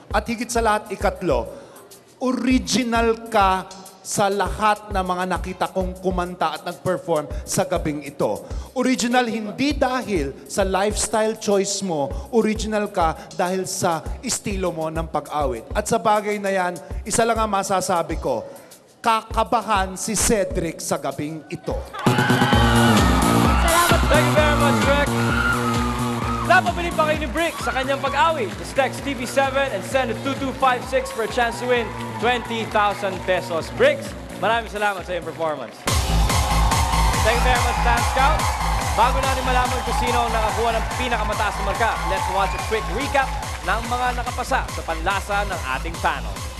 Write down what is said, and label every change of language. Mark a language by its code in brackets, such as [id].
[tl] At higit sa lahat, ikatlo, original ka sa lahat ng mga nakita kong kumanta at nag-perform sa gabing ito. Original hindi dahil sa [en] lifestyle choice [tl] mo, original ka dahil sa estilo mo ng pag-awit. At sa bagay na yan, isa lang ang masasabi ko, kakabahan si Cedric sa gabing ito. Salamat po. [en] Thank you very much, Direct. [tl] Napabili pa kayo ni Brick sa kanyang pag-awit. [en] Just text TV7 and send it 2256 for a chance to win 20,000 pesos. [tl] Bricks, maraming salamat sa iyong performance. [en] Thank you very much, Dance Scout. [tl] Bago natin malaman kung sino ang nakakuha ng pinakamataas na marka, [en] let's watch a quick recap [tl] ng mga nakapasa sa panlasa ng ating panel.